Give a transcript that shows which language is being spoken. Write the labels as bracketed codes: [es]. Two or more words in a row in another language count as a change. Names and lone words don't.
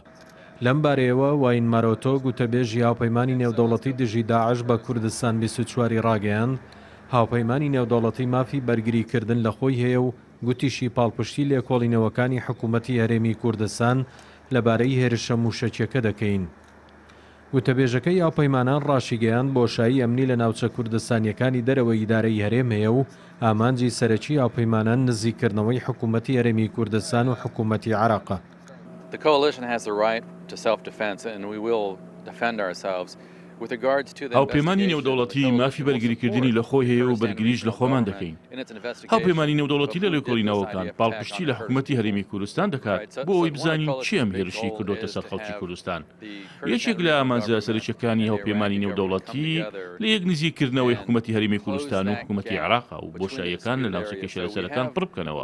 [ckb] لەم بارەیەوە واین مارۆتۆ گوتەبێژی هاوپەیمانی نێودەوڵەتی دژی داعش بە کوردستان 24 ڕاگەیاند هاوپەیمانی نێودەوڵەتی مافی بەرگریکردن لە خۆی هەیە و گوتیشی پاڵپشتی لێکۆڵینەوەکانی حکوومەتی هەرێمی کوردستان لەبارەی هێرشە موشەچیەکە دەکەین. وتەبێژەکەی هاوپەیمانان ڕاشیگەیان بۆشایی ئەمنی لە ناوچە کوردستانیەکانی دەرەوەی ئیدارەی هەرێم هەیە و ئامانجی سەرەکی هاوپەیمانان نزیککردنەوەی حکوومەتی هەرێمی کوردستان و حکوومەتی عێراقە. [en] The coalition has the right to self-defense and we will defend ourselves. [ckb] هاوپەیمانی نێودەوڵەتی مافی بەرگریکردنی لە خۆی هەیە و بەرگریش لە خۆمان دەکەین. هاوپەیمانی نێودەوڵەتی لە لێکۆڵینەوەکان پاڵپشتی لە حکوومەتی هەرێمی کوردستان دەکات بۆ ئەوەی بزانین چی ئەم هێرشی کردوتە سەر خەڵکی کوردستان. یەکێک لە ئامانجە سەرچیەکانی هاوپەیمانی نێودەوڵەتی لە یەک نزیککردنەوەی حکوومەتی هەرێمی کوردستان و حکوومەتی عێراق و بۆشاییەکان لە ناوچە کێشەلەسەرەکان پڕ بکەنەوە.